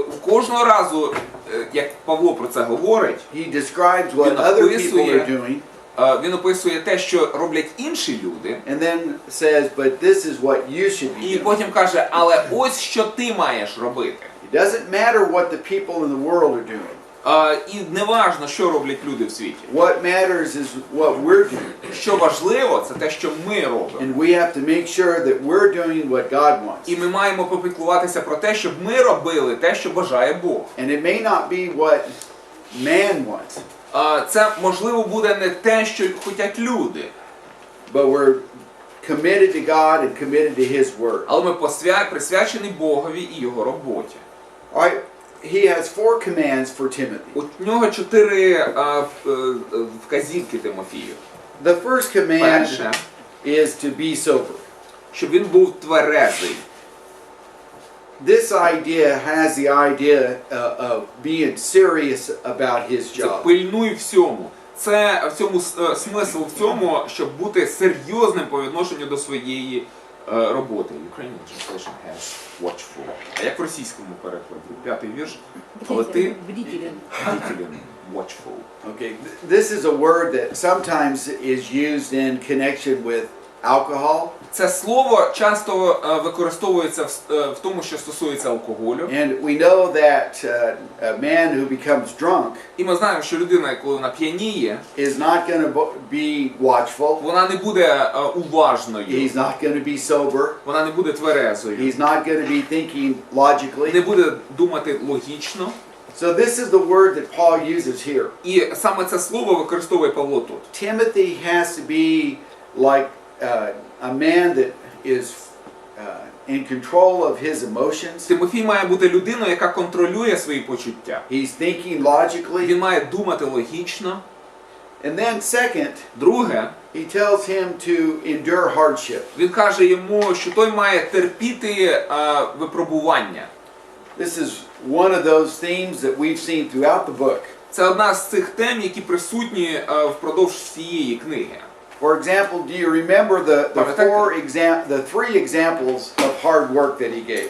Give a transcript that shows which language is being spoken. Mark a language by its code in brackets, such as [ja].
[uk] Кожного разу, як Павло про це говорить, [en] he describes what other people are doing. [uk] Він описує те, що роблять інші люди, [en] And then says, but this is what you should be [uk] і [en] doing. [uk] потім каже, але ось що ти маєш робити. [en] It doesn't matter what the people in the world are doing. [uk] І не важно, що роблять люди в світі. [en] What matters is what we're doing. [uk] Що важливо, це те, що ми робимо. [en] And we have to make sure that we're doing what God wants. [uk] І ми маємо попіклуватися про те, щоб ми робили те, що бажає Бог. [en] And it may not be what man wants. [uk] Це, можливо, буде не те, що хочуть люди. [en] But we're committed to God and committed to His Word. [uk] Але ми присвячені Богові і Його роботі. [en] All right. He has 4 commands for Timothy. [uk] У нього 4 вказівки Тимофію. [en] The first command [uk] Перше, [en] is to be sober. [uk] щоб він був тверезий. [en] This idea has the idea of being serious about his [uk] Це [en] job. [uk] пильнуй всьому. Це в цьому смисл в цьому, щоб бути серйозним по відношенню до своєї роботи. [en] Ukrainian translation has watchful. [uk] А як в російському перекладі? 5-й вірш. Але ти [ru] бдителен. [en] Watchful. Okay, this is a word that sometimes is used in connection with alcohol. [uk] Це слово часто використовується в тому, що стосується алкоголю. [en] And we know that a man who becomes drunk [uk] І ми знаємо, що людина, коли вона п'яніє, [en] is not going to be watchful. [uk] вона не буде уважною. [en] He's not going to be sober. [uk] Вона не буде тверезою. [en] He's not going to be thinking logically. [uk] Не буде думати логічно. [en] So this is the word that Paul uses here. [uk] І саме це слово використовує Павло тут. [en] Timothy has to be like a man that is in control of his emotions. [uk] Тимофій має бути людиною, яка контролює свої почуття. [en] He's thinking logically. [uk] Він має думати логічно. [en] And then second, [uk] Друге, [en] he tells him to endure hardship. [uk] він каже йому, що той має терпіти випробування. [en] This is one of those themes that we've seen throughout the book. [uk] Це одна з цих тем, які присутні впродовж всієї книги. [en] For example, do you remember the 3 examples of hard work that he gave?